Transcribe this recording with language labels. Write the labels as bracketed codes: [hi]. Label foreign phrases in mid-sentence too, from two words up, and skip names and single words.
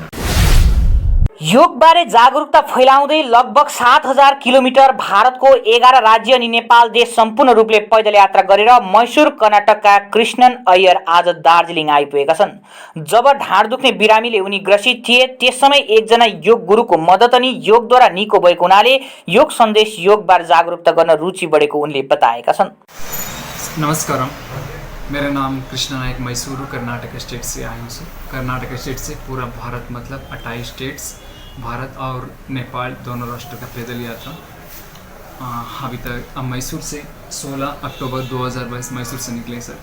[ne] योगबारे जागरुकता फैलाउँदै लगभग 7000 किलोमिटर भारतको 11 राज्य अनि नेपाल देश सम्पूर्ण रूपले पैदल यात्रा गरेर मैसूर कर्नाटकका कृष्णन अय्यर आज दार्जिलिङ आइपुगेका छन्। जब ढाड दुख्ने बिरामीले उनी ग्रसित थिए त्यस समय एकजना योग गुरुको मद्दत अनि योगद्वारा निको भएको हुनाले योग सन्देश योगबारे जागरुकता गर्न रुचि बढेको उनले बताएका छन्। [hi] नमस्कार, मेरा नाम कृष्ण नायक मैसूर कर्नाटक स्टेट से आया हूँ। कर्नाटक स्टेट से पूरा भारत मतलब 28 स्टेट्स, भारत और नेपाल दोनों राष्ट्र का पैदल यात्रा। अभी तक मैसूर से 16 अक्टूबर 2022 मैसूर से निकले सर।